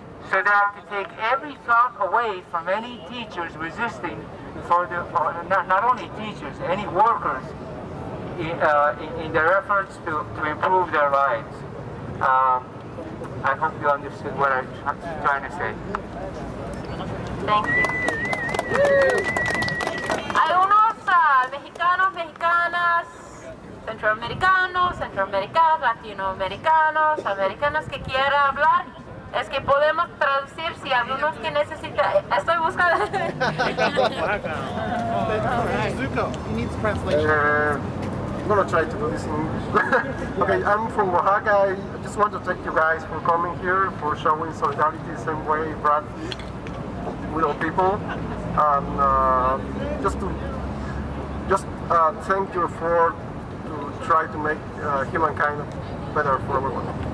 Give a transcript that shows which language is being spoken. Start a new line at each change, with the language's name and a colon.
English: So they have to take every thought away from any teachers resisting for not only teachers, any workers in their efforts to improve their lives. I hope you understood what I'm trying to say. Thank you.
Spanish: Hay unos mexicanos, mexicanas, centroamericanos, latinoamericanos, americanos que quieran hablar. Es que podemos traducir si algunos que necesitan. Estoy buscando.
English: He needs translation. I'm gonna try to do this in English. Okay, I'm from Oaxaca. I just want to thank you guys for coming here, for showing solidarity the same way Brad did with all people. Just thank you for to try to make humankind better for everyone.